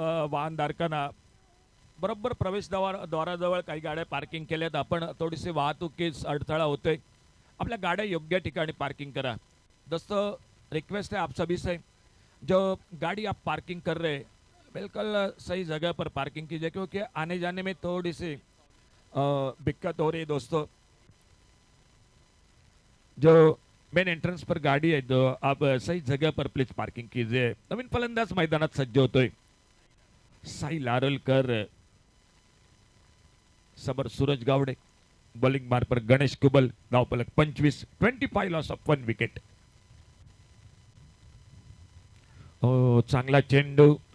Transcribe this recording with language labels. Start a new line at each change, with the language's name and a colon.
Marathi: वाहनधारकांना बरोबर द्वाराजवळ काही गाड्या पार्किंग केल्यात. आपण थोडीशी वाहतुकीस अडथळा होतोय. आपल्या गाड्या योग्य ठिकाणी पार्किंग करा.
Hindi: दोस्तों रिक्वेस्ट है आप सभी से, जो गाड़ी आप पार्किंग कर रहे हैं बिल्कुल सही जगह पर पार्किंग कीजिए, क्योंकि आने जाने में थोड़ी सी दिक्कत हो रही है दोस्तों. जो मेन एंट्रेंस पर गाड़ी है तो आप सही जगह पर प्लीज पार्किंग कीजिए.
Marathi: नवीन फलंदाज मैदानात सज्ज होतोय. साई लारलकर समोर सूरज गावडे. बॉलिंग मार पर गणेश कुबल. धावफलक 25. 25 लॉस ऑफ 1 विकेट. हो चांगला चेंडू.